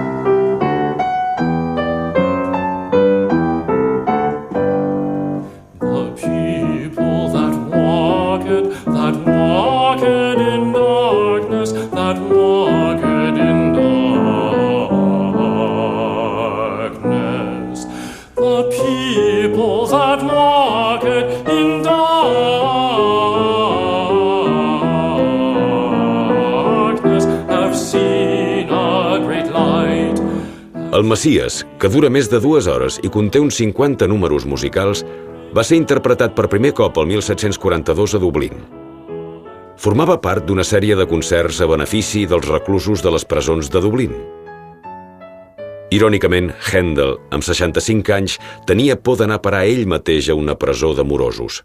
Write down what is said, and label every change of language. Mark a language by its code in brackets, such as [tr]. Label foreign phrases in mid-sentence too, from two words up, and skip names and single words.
[en] The people that walked in darkness, that walked in darkness. The people that walked in darkness have seen a great light. [ca] El Messies, que dura més de 2 hores i conté uns 50 números musicals, va ser interpretat per primer cop el 1742 a Dublín. Formava part d'una sèrie de concerts a benefici dels reclusos de les presons de Dublín. Irònicament, Händel, amb 65 anys, tenia por d'anar a parar ell mateix a una presó de morosos.